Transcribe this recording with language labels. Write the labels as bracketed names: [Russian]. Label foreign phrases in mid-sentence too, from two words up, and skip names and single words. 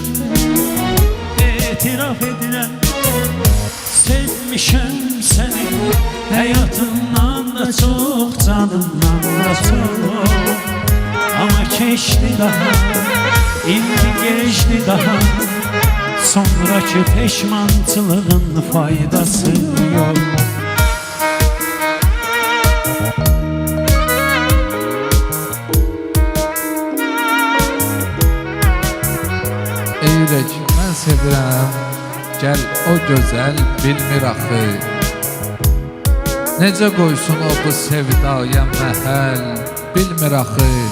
[Azerbaijani] İtiraf edirəm, [Turkish] sevmişem seni, hayatımdan da çok, canımdan da çok. [Azerbaijani] Ama keçti daha, indi geçti daha, [Turkish] sonraki peşmançılığın faydası yok. [Azerbaijani] Eyrək mən sevirəm, gəl o gözəl bilmir axı, necə qoysun o bu sevdaya məhəl bilmir axı.